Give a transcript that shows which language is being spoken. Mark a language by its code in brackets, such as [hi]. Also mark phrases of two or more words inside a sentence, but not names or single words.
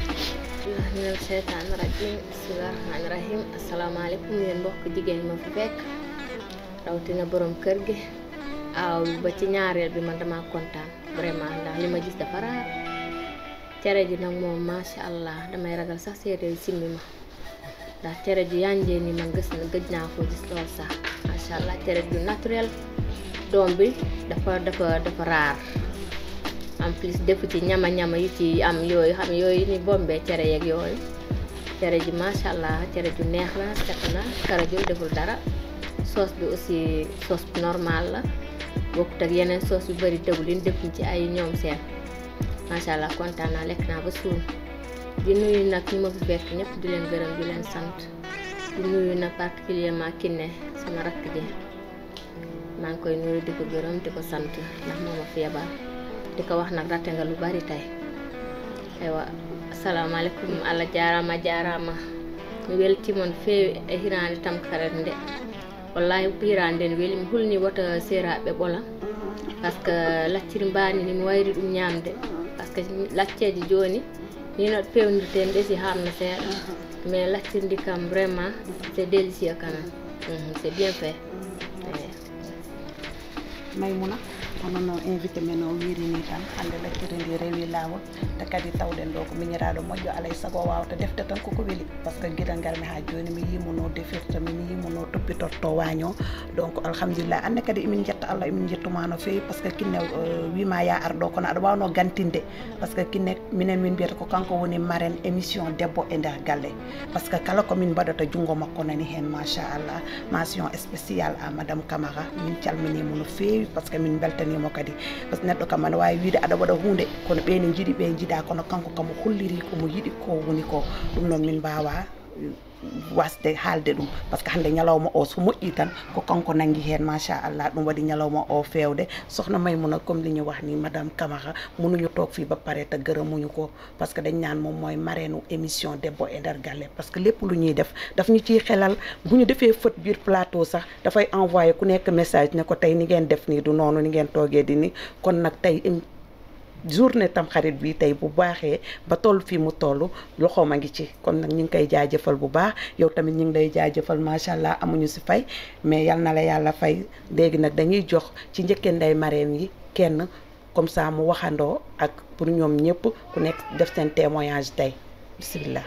[ar] من الشيطان الرجيم بسم الله الرحمن الرحيم السلام عليكم [wo] yéen mbokk jigéen ma fi fekk rawatina borom kër gi aw ba ci ñaareel bi man dama kontaan vraiment ndax li ma gis dafa raar cere ji nag moom [ar] ما شاء الله [wo] damay ragal sax séeréer simmi ma ndax cere ju yanjee ni man gis na gëj naa ko gis lool sax [ar] ما شاء الله [wo] cere ju naturel doom bi dafa raar [fr] en plus [wo] defu ci ñama yu ci am yooyu xam yooyu ni bombee cere yeeg yooyu cere ji [ar] ما شاء الله [wo] cere ju neex la set na karajul deful dara sauce bi aussi sauce bi normal la bokkut ak yeneen sauce yu bëri dëwlin defuñ ci ay ñoom seen [ar] ما شاء الله [wo] kontaan naa lekk naa ba suur di nuyu nag ñi ma fi fekk ñëpp di leen gërëm di leen sant di nuyu nag particulièrement Kiné sama rakk ji maa ngi koy nuyu di ko gërëm di ko sant ndax moo ma feebar di ko wax nag ratte nga lu bari tey [ff] aywa assalamualeykum Allah jaarama mi weltimon feewi e hirande Tamkharit nde wallahi hirande nde weli mi hulni wota seeraɓe ɓola [fr] par ce que [ff] lacciri mbani ni mi wayri ɗum ñamde [fr] par ce que [ff] lacceji joni ni no pewnirten ɗesi hamna seeɗa mais laccirdi kam [fr] vraiment c'est délicieux quand même c'est bien fait [ff] Maimouna hono no invité men o wirini tan hande lacciri ndi rewi lawol te kadi tawɗen ɗo ko miñiraɗo moƴƴo alay saago wawata defte tan koko weeli [fr] par ce que [ff] guiɗal ngal mi ha joni mi yimono defirta mi yimono toppitorto waño donc alhamdulillah anne kadi emin jetta Allah emin jettuma no fewi [fr] par ce que [ff] Kiné wima ya ar ɗo kono aɗa wawno gantinde [fr] par ce que [ff] Kiné minen min mbiyata ko kanko woni marraine émission debbo e nder galle [fr] par ce que [ff] kala komin mbaɗata junggo makko nani hen machallah [fr] mention spéciale à madame Camara [ff] min calminimo no fewi [fr] par ce que [ff] min beltanimo kadi [fr] par ce que [ff] neɗɗo kam aɗa wawi wiide aɗa waɗa hunde kono ɓeni jiiɗi ɓe jiiɗa kono kanko kam holliri komo yiiɗi ko woni ko ɗum noon min mbawa wasde haalde ɗum [fr] par ce que [ff] hande ñalawma o so moƴƴi tan ko kanko nangi hen machallah ɗum waɗi ñalawma o fewde sohna Maimouna comme [wo] li ñu wax ni madame Camara mënuñu toog fii ba pare te gërëmuñu ko [fr] parce que [wo] dañ naan moom mooy marraine émission debbo e nder galle [fr] parce que [wo] lépp lu ñuy def daf ñu ciy xelal bu ñu defee fët biir plateau sax dafay envoyé ku nekk message ne ko tey ni ngeen def nii du noonu ni ngeen toogee di ni kon nag tey journée Tamkharit bi tey bu baaxee ba toll fii mu toll loxoom a ngi ci kon nag ñu ngi koy jaajëfal bu baax yow tamit ñu ngi lay jaajëfal [ar] ما شاء الله [wo] amuñu si fay mais yal na la yàlla fay léegi nag dañuy jox ci njëkkee nday marraine yi kenn [fr] comme ça [wo] mu waxandoo ak pour ñoom ñëpp ku nekk def seen témoignage tey bisimilah.